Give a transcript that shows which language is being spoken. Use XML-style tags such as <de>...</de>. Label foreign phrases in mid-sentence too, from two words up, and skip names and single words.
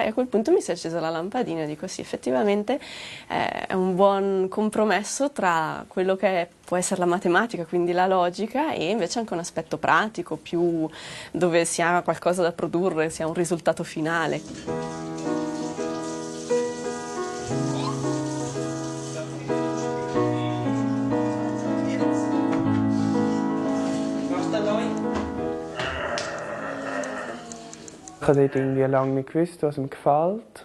<it>E a quel punto mi si è accesa la lampadina e dico sì, effettivamente è un buon compromesso tra quello che può essere la matematica, quindi la logica, e invece anche un aspetto pratico, più dove si ha qualcosa da produrre, si ha un risultato finale.</it> <de>Ich habe dort irgendwie lange nicht gewusst, was mir gefällt.</de>